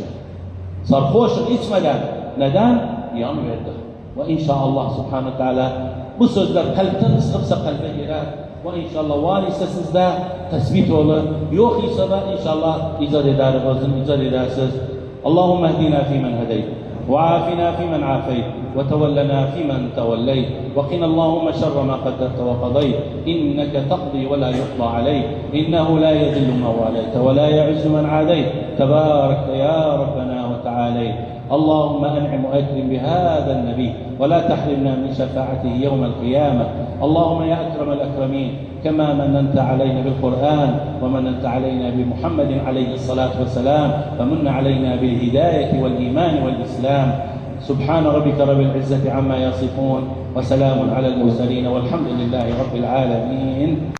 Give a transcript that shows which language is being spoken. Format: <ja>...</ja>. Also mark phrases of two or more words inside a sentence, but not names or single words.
<tr>Sarhoşluk içmeden. Neden? Yan verdik. Ve inşallah</tr> <ar>سبحانه تعالى</ar> <tr>bu sözler kalpten sıkıpsa kalbe girer. Ve inşallah var ise sizde tespit olur. Yok ise de inşallah icat eder, icat edersiniz.</tr> <ar>اللهم اهدنا فيمن هديت. وعافنا فيمن عافيت وتولنا فيمن توليت وقنا اللهم شر ما قدرت وقضيت إنك تقضي ولا يقضى عليك إنه لا يذل من واليت ولا يعز من عاديت تبارك يا ربنا وتعاليت اللهم أنعم وأكرم بهذا النبي ولا تحرمنا من شفاعته يوم القيامة اللهم يا أكرم الأكرمين كما مننت علينا بالقرآن ومننت علينا بمحمد عليه الصلاة والسلام فمن علينا بالهداية والإيمان والإسلام سبحان ربك رب العزة عما يصفون وسلام على المرسلين والحمد لله رب العالمين.</ar>